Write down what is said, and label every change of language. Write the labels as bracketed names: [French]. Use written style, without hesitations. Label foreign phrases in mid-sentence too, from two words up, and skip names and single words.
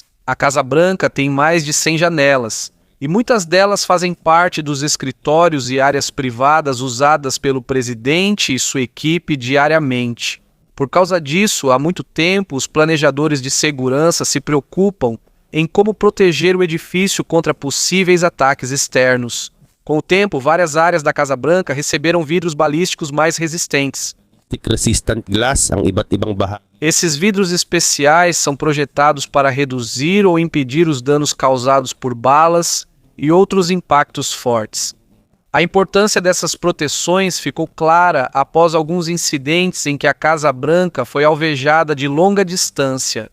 [Portuguese] A Casa Branca tem mais de 100 janelas, e muitas delas fazem parte dos escritórios e áreas privadas usadas pelo presidente e sua equipe diariamente. Por causa disso, há muito tempo, os planejadores de segurança se preocupam em como proteger o edifício contra possíveis ataques externos. Com o tempo, várias áreas da Casa Branca receberam vidros balísticos mais resistentes. [English] Resistant glass [Filipino] ang iba't ibang bahagi. [Portuguese] Esses vidros especiais são projetados para reduzir ou impedir os danos causados por balas e outros impactos fortes. A importância dessas proteções ficou clara após alguns incidentes em que a Casa Branca foi alvejada de longa distância.